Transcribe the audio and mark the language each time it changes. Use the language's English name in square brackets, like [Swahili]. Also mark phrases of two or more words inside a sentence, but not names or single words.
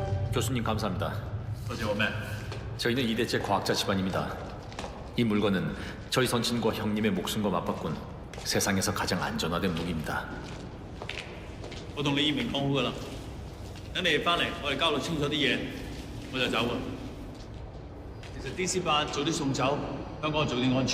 [Korean] 교수님 감사합니다. 저희는 이대째 과학자 집안입니다. 이 물건은 저희 선친과 형님의 목숨과 맞바꾼 세상에서 가장 안전화된 무기입니다. [Cantonese] 我同李以明講好噶啦，等你哋翻嚟，我哋交代清楚啲嘢，我就走啊。其實 DC8早啲送走，香港早啲安全。